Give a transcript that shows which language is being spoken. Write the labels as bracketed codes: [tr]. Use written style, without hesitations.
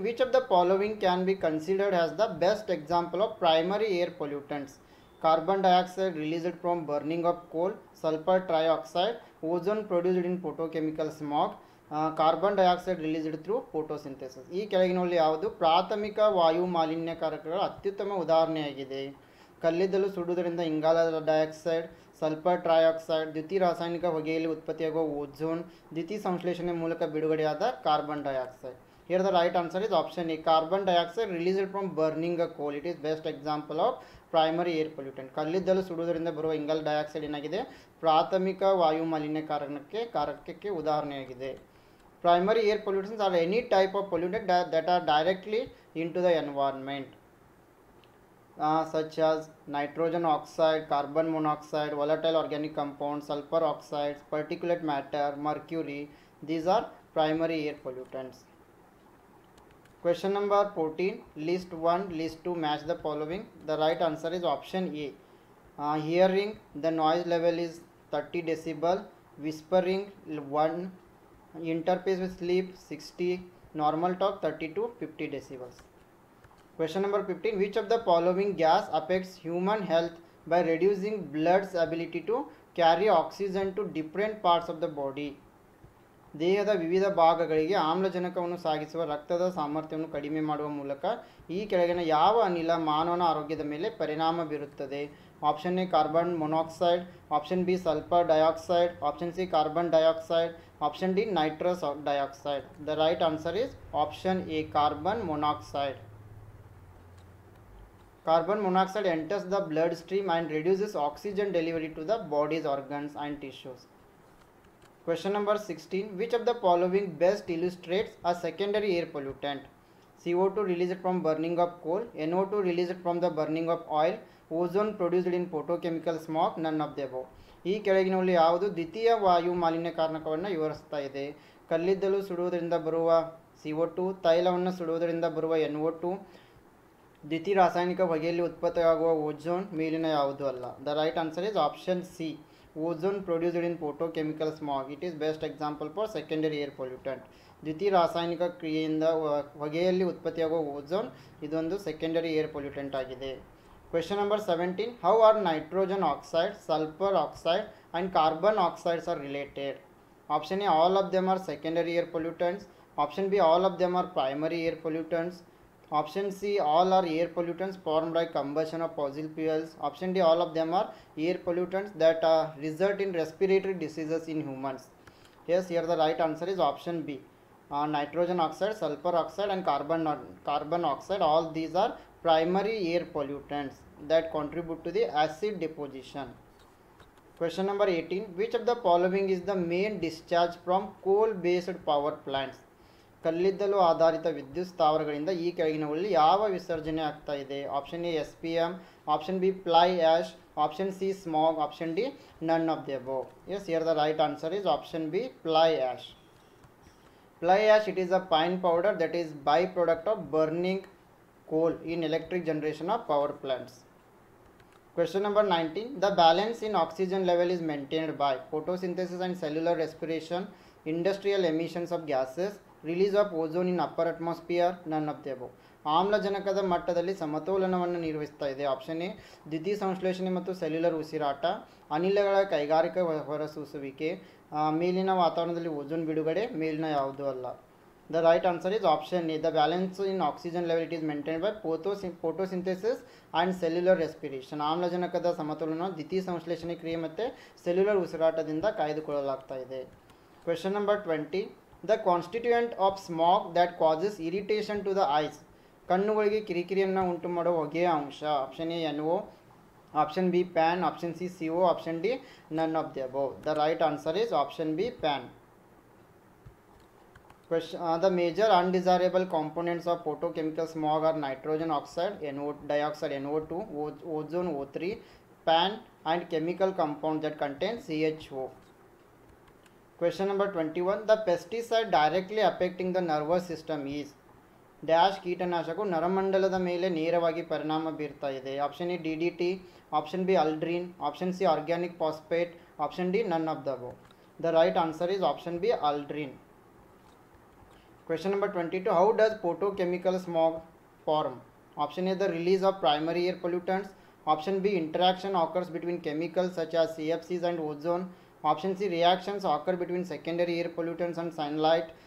[en] Which of the following can be considered as the best example of primary air pollutants? Carbon dioxide released from burning of coal, sulfur trioxide, ozone produced in photochemical smog, carbon dioxide released through photosynthesis. [kn] ಈ ಕೆಳಗಿನಲ್ಲಿ ಯಾವುದು ಪ್ರಾಥಮಿಕ ವಾಯು ಮಾಲಿನ್ಯಕಾರಕಗಳ ಅತ್ಯುತ್ತಮ ಉದಾಹರಣೆಯಾಗಿದೆ? ಕಲ್ಲಿದ್ದಲು ಸುಡುವುದರಿಂದ ಇಂಗಾಲದ dioxide, sulphur trioxide, ದ್ಯುತಿ ರಾಸಾಯನಿಕ ಹೊಗೆಯಲ್ಲಿ ಉತ್ಪತ್ತಿಯಾಗುವ ozone, ದ್ಯುತಿ ಸಂಶ್ಲೇಷಣೆ ಮೂಲಕ ಬಿಡುಗಡೆಯಾದ carbon dioxide. [en] Here the right answer is option A, carbon dioxide released from burning a coal. It is best example of primary air pollutant. [kn] ಕಲ್ಲಿದ್ದಲು ಸುಡುವುದರಿಂದ ಬರುವ ಇಂಗಾಲ ಡೈಆಕ್ಸೈಡ್ ಏನಾಗಿದೆ, ಪ್ರಾಥಮಿಕ ವಾಯು ಮಾಲಿನ್ಯಕಾರಕಕ್ಕೆ ಉದಾಹರಣೆಯಾಗಿದೆ. [en] Primary air pollutants are any type of pollutant that are directly into the environment, such as nitrogen oxide, carbon monoxide, volatile organic compounds, sulfur oxides, particulate matter, mercury. These are primary air pollutants. Question number 14. List 1, list 2 match the following. The right answer is option A. Hearing, the noise level is 30 decibel, whispering 1, interface with sleep 60, normal talk 30 to 50 decibels. Question number 15. Which of the following gas affects human health by reducing blood's ability to carry oxygen to different parts of the body? [kn] ದೇಹದ ವಿವಿಧ ಭಾಗಗಳಿಗೆ ಆಮ್ಲಜನಕವನ್ನು ಸಾಗಿಸುವ ರಕ್ತದ ಸಾಮರ್ಥ್ಯವನ್ನು ಕಡಿಮೆ ಮಾಡುವ ಮೂಲಕ ಈ ಕೆಳಗಿನ ಯಾವ ಅನಿಲ ಮಾನವನ ಆರೋಗ್ಯದ ಮೇಲೆ ಪರಿಣಾಮ ಬೀರುತ್ತದೆ? [en] Option A carbon monoxide, option B sulphur dioxide, option C carbon dioxide, option D nitrous dioxide. The right answer is option A, carbon monoxide. Carbon monoxide enters the bloodstream and reduces oxygen delivery to the body's organs and tissues. Question number 16. Which of the following best illustrates a secondary air pollutant? CO2 released from burning of coal, NO2 released from the burning of oil, ozone produced in photochemical smog, none of the above. [kn] ಈ ಕೆಳಗಿನಲ್ಲಿ ಯಾವುದು ದ್ವಿತೀಯ ವಾಯು ಮಾಲಿನ್ಯಕಾರಕವನ್ನು ವಿವರಿಸ್ತಾ ಇದೆ? ಕಲ್ಲಿದ್ದಲು ಸುಡುವುದರಿಂದ ಬರುವ CO2, ತೈಲವನ್ನು ಸುಡುವುದರಿಂದ ಬರುವ NO2, ದ್ವಿತೀಯ ರಾಸಾಯನಿಕ ಹೊಗೆಯಲ್ಲಿ ಉತ್ಪತ್ತಿಯಾಗುವ ಓಝೋನ್, ಮೇಲಿನ ಯಾವುದು ಅಲ್ಲ? [en] The right answer is option C. Ozone produced in photochemical smog. It is best example for secondary air pollutant. [kn] ದ್ವಿತೀಯ ರಾಸಾಯನಿಕ ಕ್ರಿಯೆಯಿಂದ ಹೊಗೆಯಲ್ಲಿ ಉತ್ಪತ್ತಿಯಾಗುವ ಓಝೋನ್ ಇದೊಂದು ಸೆಕೆಂಡರಿ ಏರ್ ಪೊಲ್ಯೂಟೆಂಟ್ ಆಗಿದೆ. [en] Question number 17. How are nitrogen oxide, sulphur oxide and carbon oxides are related? Option A all of them are secondary air pollutants. Option B all of them are primary air pollutants. Option C all are air pollutants formed by combustion of fossil fuels. Option D all of them are air pollutants that result in respiratory diseases in humans. Yes, here the right answer is option B. Nitrogen oxide, sulfur oxide and carbon oxide, all these are primary air pollutants that contribute to the acid deposition. Question number 18. Which of the following is the main discharge from coal based power plants? [kn] ಕಲ್ಲಿದ್ದಲು ಆಧಾರಿತ ವಿದ್ಯುತ್ ಸ್ಥಾವರಗಳಿಂದ ಈ ಕೆಳಗಿನವುಗಳಲ್ಲಿ ಯಾವ ವಿಸರ್ಜನೆ ಆಗ್ತಾ ಇದೆ? [en] Option A SPM, option B fly ash, option C smog, option D none of the above. Yes, here the right answer is option B fly ash. Fly ash, it is a pine powder that is byproduct of burning coal in electric generation of power plants. Question number 19. The balance in oxygen level is maintained by photosynthesis and cellular respiration, industrial emissions of gases, release of ozone in upper atmosphere, none of the above. [kn] ಆಮ್ಲಜನಕದ ಮಟ್ಟದಲ್ಲಿ ಸಮತೋಲನವನ್ನು ನಿರ್ವಹಿಸ್ತಾ ಇದೆ. Option A ದ್ವಿತೀಯ ಸಂಶ್ಲೇಷಣೆ ಮತ್ತು cellular ಉಸಿರಾಟ, ಅನಿಲಗಳ ಕೈಗಾರಿಕಾ ಹೊರಸೂಸುವಿಕೆ, ಮೇಲಿನ ವಾತಾವರಣದಲ್ಲಿ ಓಝೋನ್ ಬಿಡುಗಡೆ, ಮೇಲಿನ ಯಾವುದೂ ಅಲ್ಲ. [en] The right answer is option A. The balance in oxygen level it is maintain by photosynthesis and cellular respiration. [kn] ಆಮ್ಲಜನಕದ ಸಮತೋಲನ ದ್ವಿತೀಯ ಸಂಶ್ಲೇಷಣೆ ಕ್ರಿಯೆ ಮತ್ತು ಸೆಲ್ಯುಲರ್ ಉಸಿರಾಟದಿಂದ ಕಾಯ್ದುಕೊಳ್ಳಲಾಗ್ತಾ ಇದೆ. [en] Question number 20. The constituent of smog that causes irritation to the eyes. [kn] ಕಣ್ಣುಗಳಿಗೆ ಕಿರಿಕಿರಿಯನ್ನು ಉಂಟು ಮಾಡುವ ಹೊಗೆಯ ಅಂಶ. [en] Option A NO, option B PAN, option C CO, option D none of the above. The right answer is option B PAN. The major undesirable components of photochemical smog are nitrogen oxide, dioxide NO2, ozone O3, PAN and chemical compounds that contain CHO. Question number 21. The pesticide directly affecting the nervous system is dash [kn] ಕೀಟನಾಶಕವು ನರಮಂಡಲದ ಮೇಲೆ ನೇರವಾಗಿ ಪರಿಣಾಮ ಬೀರ್ತಾ ಇದೆ. [en] Option A DDT, option B aldrin, option C organic phosphate, option D none of the above. The right answer is option B aldrin. Question number 22. How does photochemical smog form? Option A the release of primary air pollutants. Option B interaction occurs between chemicals such as CFCs and ozone. Option C reactions occur between secondary air pollutants and sunlight.